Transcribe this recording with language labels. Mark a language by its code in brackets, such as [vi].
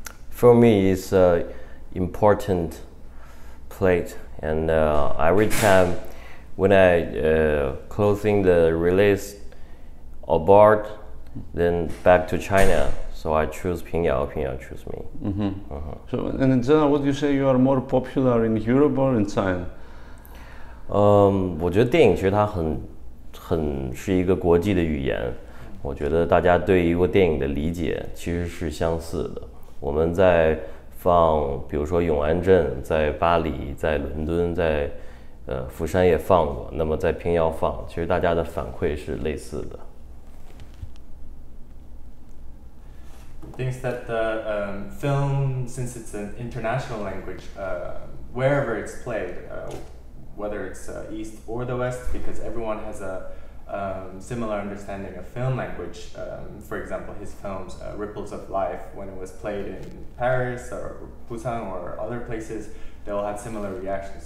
[en] For me, it's an important plate, and every time when I closing the release abroad, then back to China. So I choose Pingyao choose me. Mm-hmm. So, and in general, would you say you are more popular in Europe or in China? [zh] 我觉得电影其实它很是一个国际的语言。我觉得大家对于一部电影的理解其实是相似的。我们在放，比如说永安镇，在巴黎，在伦敦，在釜山也放过。那么在平遥放，其实大家的反馈是类似的。 [en] Thinks that the film, since it's an international language, wherever it's played, whether it's East or the West, because everyone has a similar understanding of film language. For example, his films, Ripples of Life, when it was played in Paris or Busan or other places, they all had similar reactions.